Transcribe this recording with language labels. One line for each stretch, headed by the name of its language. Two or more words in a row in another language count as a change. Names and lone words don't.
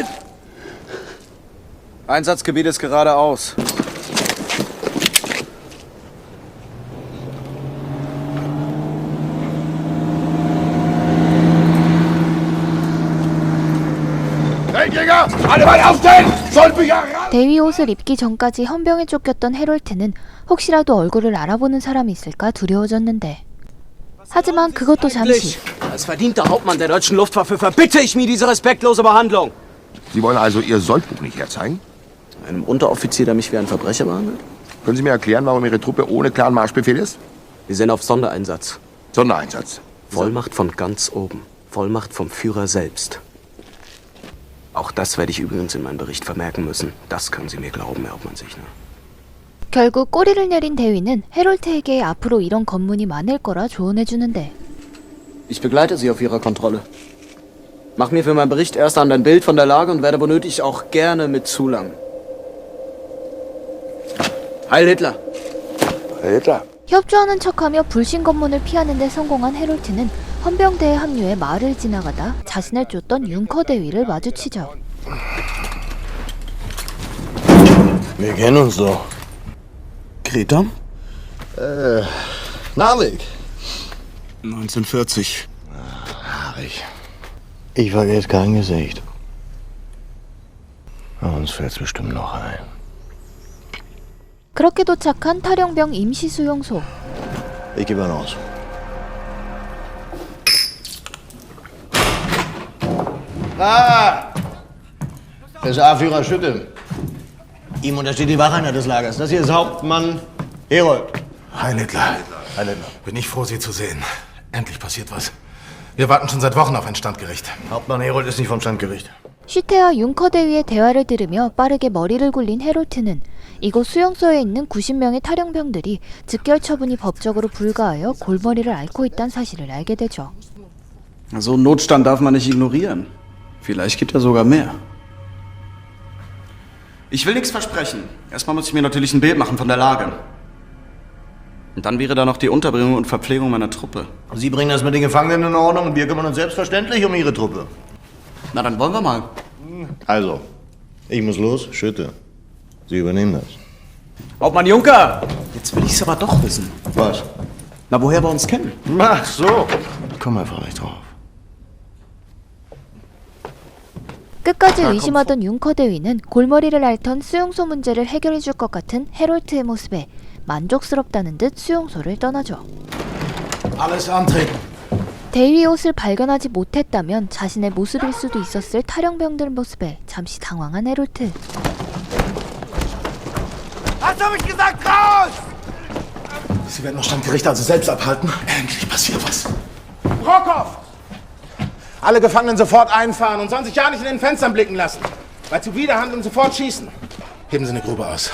German: Einsatzgebiet ist geradeaus. Feldjäger! Alle mal aufstellen! Sollbücher ran!
Korean: 대위 옷을 입기 전까지 헌병에 쫓겼던 헤롤트는 혹시라도 얼굴을 알아보는 사람이 있을까 두려워졌는데 하지만 그것도 잠시.
German: Als verdienter Hauptmann der deutschen Luftwaffe verbitte ich mir diese respektlose Behandlung. Sie wollen also Ihr Soldbuch nicht herzeigen? Einem Unteroffizier, der mich wie ein Verbrecher behandelt? Können Sie mir erklären, warum Ihre Truppe ohne klaren Marschbefehl ist? Wir sind auf Sondereinsatz. Sondereinsatz. Vollmacht von ganz oben. Vollmacht vom Führer selbst. Auch das werde ich übrigens in meinem Bericht vermerken müssen. Das können Sie mir glauben, Herr Hauptmann Sichner.
Korean: 결국 꼬리를 내린 대위는 헤롤트에게 앞으로 이런 검문이 많을 거라 조언해주는데
German: Ich begleite Sie auf Ihrer Kontrolle. Mach mir für meinen Bericht erst an ein Bild von der Lage und werde womöglich auch gerne mit zulangen. Heil Hitler! Hitler.
Korean: 협조하는 척하며 불신 검문을 피하는 데 성공한 헤롤트는 헌병대에 합류해 마을을 지나가다 자신을 쫓던 융커 대위를 마주치죠.
German: Wir kennen uns doch. Greta? Narvik. 1940. Haarig. Ich vergesse kein Gesicht. Uns fällt's bestimmt noch ein.
Korean: 그렇게 도착한 탈영병 임시수용소.
German: Ich gebe einen aus. Ah! SA-Führer Schütte. Ihm untersteht die Wacheinheit des Lagers. Das hier ist Hauptmann Herold. Heil Hitler. Heil Hitler. Bin ich froh, Sie zu sehen. Endlich passiert was. Wir warten schon seit Wochen auf ein Standgericht. Hauptmann Herold ist nicht vom Standgericht.
Korean: 슈테와 융커 대위의 대화를 들으며 빠르게 머리를 굴린 헤롤트는 이곳 수용소에 있는 90명의 탈영병들이 즉결 처분이 법적으로 불가하여 골머리를 앓고 있다는 사실을 알게 되죠.
German: So einen Notstand darf man nicht ignorieren. Vielleicht gibt er sogar mehr. Ich will nichts versprechen. Erstmal muss ich mir natürlich ein Bild machen von der Lage. Und dann wäre da noch die Unterbringung und Verpflegung meiner Truppe. Sie bringen das mit den Gefangenen in Ordnung und wir kümmern uns selbstverständlich um Ihre Truppe. Na, dann wollen wir mal. Also, ich muss los. Schütte. Sie übernehmen das. Hauptmann Juncker! Jetzt will ich's aber doch wissen. Was? Na, woher wir uns kennen? Ach so. Komm einfach nicht drauf.
Korean: 끝까지 의심하던 융커 대위는 골머리를 앓던 수용소 문제를 해결해 줄 것 같은 헤롤트의 모습에 만족스럽다는 듯 수용소를 떠나죠.
German: Alles antreten.
Korean: 대위 옷을 발견하지 못했다면 자신의 모습일 수도 있었을 탈영병들 모습에 잠시 당황한 헤롤트.
German: Was hab ich gesagt? Raus! Sie werden das Standgericht also selbst abhalten. Endlich passiert was. Brockhoff! Alle Gefangenen sofort einfahren und sollen sich ja nicht in den Fenstern blicken lassen. Bei Zuwiderhandlung sofort schießen. Heben Sie eine Grube aus.